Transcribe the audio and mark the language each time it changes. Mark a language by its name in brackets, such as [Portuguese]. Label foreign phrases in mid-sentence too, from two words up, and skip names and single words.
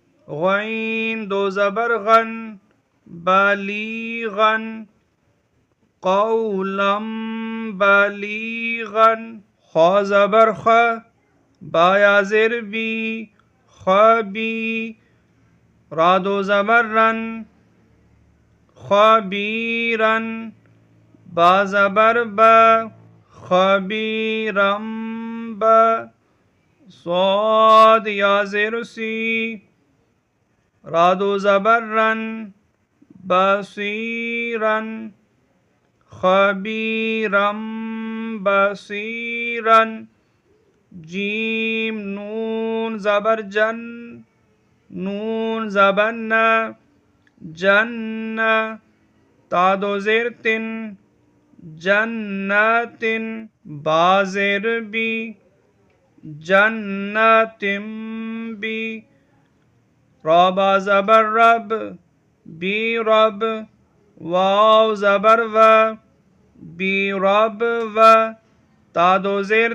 [Urdu] غین دو زبر غن بالیغن [Arabic] قولا بلیغا [Urdu] خا زبر خ با یا زیر بی خبی را دو زبر رن خبیرن با زبر با خبیرم با صاد یا زیر سی را دو زبر رن بصیرن خبیرم بصیرن جیم نون زبر جن نون زبر نا جن تا دو زیر تن جنتن با زیر بی جنتم بی را با زبر رب بی رب واو زبر و بی رب و تا دو زیر